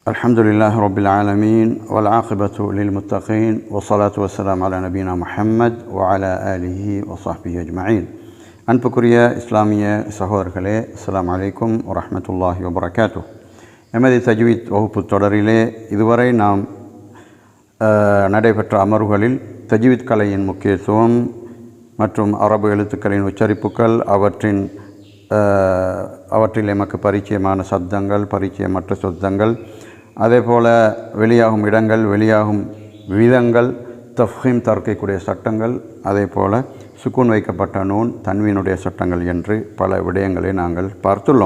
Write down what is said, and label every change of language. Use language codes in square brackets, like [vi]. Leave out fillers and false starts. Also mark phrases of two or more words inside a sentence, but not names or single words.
[ar] الحمد لله رب العالمين والعاقبة للمتقين والصلاة والسلام على نبينا محمد وعلى آله وصحبه أجمعين. [ta] அன்புக்குரிய இஸ்லாமிய சகோதரர்களே, [ar] السلام عليكم ورحمة الله وبركاته. [ta] எமது தஜ்வீத் வகுப்பு தொடரிலே இதுவரை நாம் நடைபெற்ற அமர்வுகளில் தஜ்வீத் கலையின் முக்கியத்துவம் மற்றும் அரபு எழுத்துக்களின் உச்சரிப்புகள், அவற்றில் எமக்கு பரிச்சயமான சப்தங்கள், பரிச்சயமற்ற சப்தங்கள், அதே போல் வெளியாகும் இடங்கள், வெளியாகும் விதங்கள், தஃஹீம் தர்க்கக்கூடிய சட்டங்கள், அதே போல் சுக்கூன் வைக்கப்பட்ட நூன் தன்வீனுடைய சட்டங்கள் என்று பல விடயங்களை நாங்கள் பார்த்துள்ளோம்.